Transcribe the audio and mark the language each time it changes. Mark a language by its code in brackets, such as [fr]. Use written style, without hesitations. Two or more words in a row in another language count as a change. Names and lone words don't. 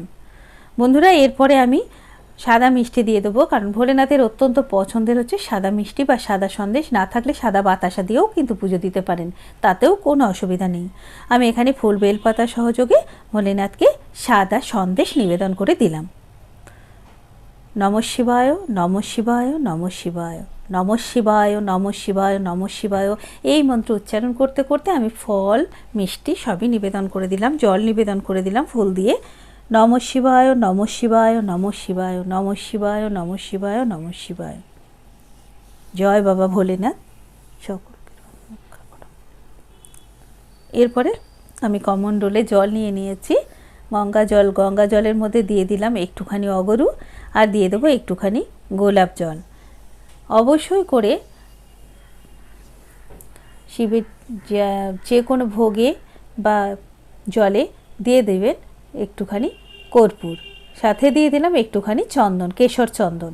[bn] বন্ধুরা, এরপরে আমি সাদা মিষ্টি দিয়ে দেবো, কারণ ভোলেনাথের অত্যন্ত পছন্দের হচ্ছে সাদা মিষ্টি বা সাদা সন্দেশ। না থাকলে সাদা বাতাসা দিয়েও কিন্তু পুজো দিতে পারেন, তাতেও কোনো অসুবিধা নেই। আমি এখানে ফুল বেলপাতা সহযোগে ভোলেনাথকে সাদা সন্দেশ নিবেদন করে দিলাম। [sa] নমঃ শিবায়, নমঃ শিবায়, নমঃ শিবায়, নমঃ শিবায়, নমঃ শিবায়, নমঃ শিবায়। [bn] এই মন্ত্র উচ্চারণ করতে করতে আমি ফল মিষ্টি সবই নিবেদন করে দিলাম, জল নিবেদন করে দিলাম ফুল দিয়ে। [sa] নমঃ শিবায়, নমঃ শিবায়, নমঃ শিবায়, নমঃ শিবায়, নমঃ শিবায়, নমঃ শিবায়। [bn] জয় বাবা ভোলেনাথ। সকল এরপরে আমি কমণ্ডলে জল নিয়ে নিয়েছি, গঙ্গা জল। গঙ্গা জলের মধ্যে দিয়ে দিলাম একটুখানি অগরু আর দিয়ে দেবো একটুখানি গোলাপ জল। অবশ্যই করে শিবের যে কোনো ভোগে বা জলে দিয়ে দেবেন একটুখানি কর্পূর, সাথে দিয়ে দিলাম একটুখানি চন্দন, কেশর চন্দন।